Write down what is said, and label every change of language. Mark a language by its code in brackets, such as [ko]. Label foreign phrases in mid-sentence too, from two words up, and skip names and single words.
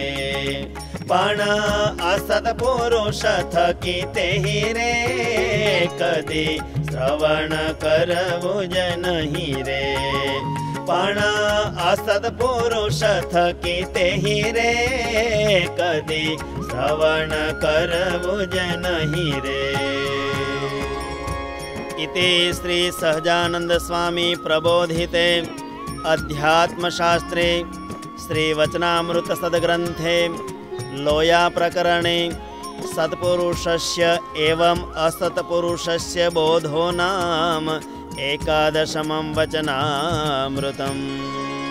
[gu] પણ અસત્પુરુષ થકી તેહી રે, કદી શ્રવણ કરવું જ નહીં રે। પણ અસત્પુરુષ થકી તેહી રે, કદી શ્રવણ કરવું જ નહીં રે। [sa] इति श्री सहजानंद स्वामी प्रबोधिते अध्यात्मशास्त्रे श्री वचनामृत सद्ग्रंथे लोया प्रकरणे सत्पुरुषस्य एवम् असत्पुरुषस्य बोधो नाम एकादशमं वचनामृतम्।